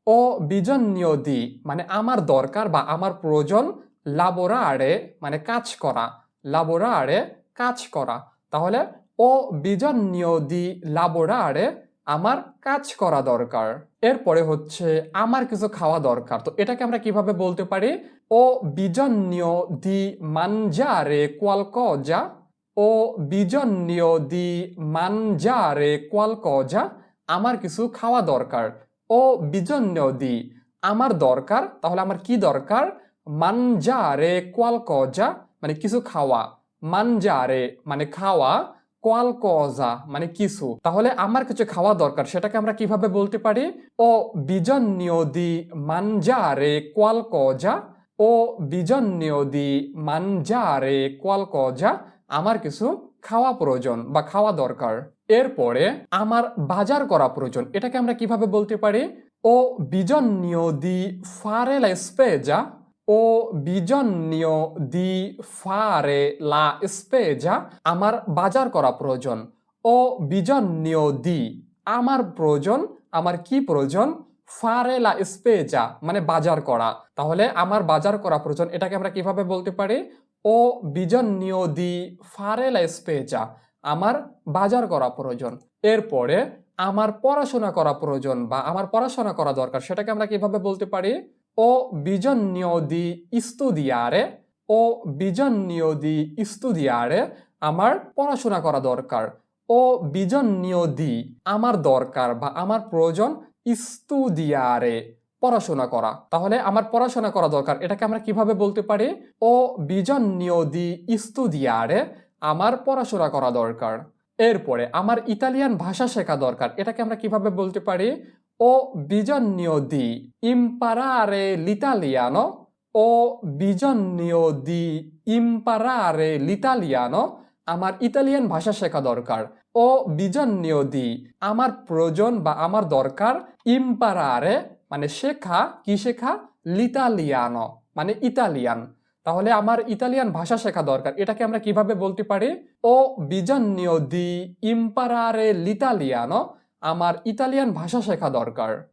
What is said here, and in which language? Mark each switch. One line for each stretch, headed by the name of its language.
Italian: ও bisogno di
Bangla: মানে আমার দরকার বা আমার প্রয়োজন, lavorare মানে কাজ করা, lavorare কাজ করা। তাহলে
Italian: ও bisogno di lavorare,
Bangla: আমার কাজ করা দরকার। এরপরে হচ্ছে আমার কিছু খাওয়া দরকার, তো এটাকে আমরা কিভাবে বলতে পারি?
Italian: ও bisogno di mangiare qualcosa, ও bisogno di mangiare qualcosa,
Bangla: আমার কিছু খাওয়া দরকার।
Italian: ও bisogno di,
Bangla: আমার দরকার, তাহলে আমার কি দরকার?
Italian: mangiare qualcosa
Bangla: মানে কিছু খাওয়া, mangiare মানে খাওয়া, qualcosa মানে কিছু। তাহলে আমার কিছু খাওয়া দরকার, সেটাকে আমরা কিভাবে বলতে পারি?
Italian: ও bisogno di mangiare qualcosa, ও bisogno di mangiare qualcosa,
Bangla: আমার কিছু খাওয়া প্রয়োজন বা খাওয়া দরকার। এরপরে আমার বাজার করা প্রয়োজন, এটাকে আমরা কিভাবে বলতে পারি?
Italian: ও bisogno di fare la spesa, ও bisogno di fare la spesa,
Bangla: আমার বাজার করা প্রয়োজন।
Italian: ও bisogno di,
Bangla: আমার প্রয়োজন, আমার কি প্রয়োজন?
Italian: fare la spesa
Bangla: মানে বাজার করা। তাহলে আমার বাজার করা প্রয়োজন, এটাকে আমরা কিভাবে বলতে পারি?
Italian: ও bisogno di fare la spesa,
Bangla: আমার বাজার করা প্রয়োজন। এরপরে আমার পড়াশোনা করা প্রয়োজন বা আমার পড়াশোনা করা দরকার, সেটাকে আমরা কিভাবে বলতে পারি?
Italian: ও bisogno di studiare, ও bisogno di studiare,
Bangla: আমার পড়াশোনা করা দরকার।
Italian: ও bisogno di,
Bangla: আমার দরকার বা আমার প্রয়োজন, studiare পড়াশোনা করা। তাহলে আমার পড়াশোনা করা দরকার, এটাকে আমরা কিভাবে বলতে পারি?
Italian: ও bisogno di studiare,
Bangla: আমার পড়াশোনা করা দরকার। এরপরে আমার ইতালিয়ান ভাষা শেখা দরকার, এটাকে আমরা কিভাবে বলতে পারি?
Italian: ও bisogno di imparare l'italiano, ও bisogno di imparare l'italiano,
Bangla: আমার ইতালিয়ান ভাষা শেখা দরকার।
Italian: ও bisogno di,
Bangla: আমার প্রয়োজন বা আমার দরকার, imparare মানে শেখা, কি শেখা? l'italiano মানে ইতালিয়ান। তাহলে আমার ইতালিয়ান ভাষা শেখা দরকার, এটাকে আমরা কিভাবে বলতে পারি?
Italian: ও bisogno di imparare l'italiano,
Bangla: আমার ইতালিয়ান ভাষা শেখা দরকার।